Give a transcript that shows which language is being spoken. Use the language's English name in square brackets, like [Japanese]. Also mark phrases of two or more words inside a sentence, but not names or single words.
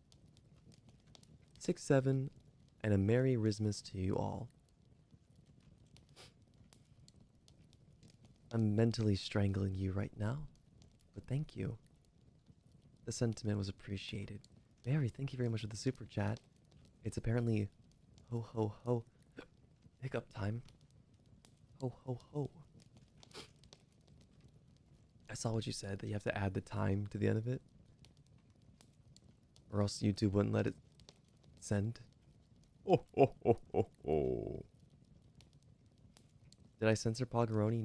[English] 6-7, and a Merry Christmas to you all. I'm mentally strangling you right now, but thank you. The sentiment was appreciated. Mary, thank you very much for the super chat. It's apparently ho ho ho hiccup time. Ho ho ho. I saw what you said, that you have to add the time to the end of it. Or else YouTube wouldn't let it send. Ho, ho, ho, ho, ho. Did I censor Poggeroni?